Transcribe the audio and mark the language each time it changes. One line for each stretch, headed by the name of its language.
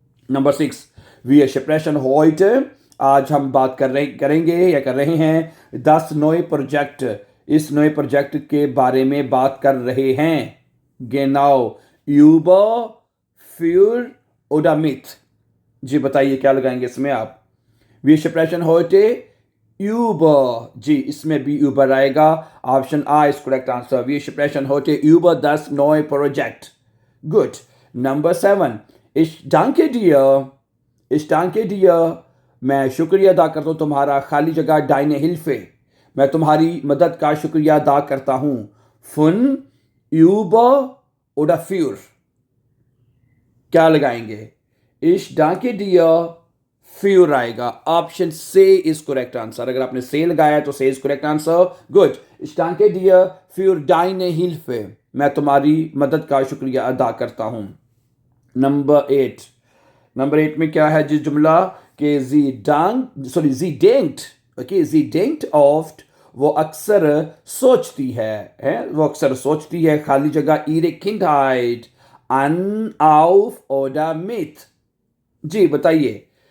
Hindi: Number 6,
German: wir sprechen heute,
Hindi: आज हम बात करेंगे या कर रहे हैं 10 नए प्रोजेक्ट, इस नए प्रोजेक्ट के बारे में बात कर रहे हैं।
German: genau, über, für oder mit?
Hindi: जी बताइए, क्या लगाएंगे इसमें आप?
German: Wir sprechen heute über,
Hindi: जी, इसमें भी
German: über आएगा।
Hindi: Option uh is correct answer.
German: Wir sprechen heute über das neue Projekt।
Hindi: Good. Number 7,
German: ich danke dir, ich danke dir,
Hindi: मैं शुक्रिया अदा करता हूँ तुम्हारा। खाली जगह
German: deine Hilfe,
Hindi: मैं तुम्हारी मदद का शुक्रिया अदा करता हूँ।
German: von, über oder für?
Hindi: क्या लगाएंगे?
German: ich danke dir,
Hindi: फ्यूर आएगा। ऑप्शन से इज करेक्ट आंसर। अगर आपने से लगाया तो से is correct answer. Good.
German: ich danke dir für deine Hilfe,
Hindi: मैं तुम्हारी मदद का शुक्रिया अदा करता हूं। नंबर 8, नंबर 8 में क्या है जी जुमला कि जी डेंट, ओके,
German: जी डेंट ऑफ्ट,
Hindi: वो अक्सर सोचती है, वो अक्सर सोचती है, खाली जगह
German: ihre Kindheit an auf oder mit।
Hindi: जी बताइए।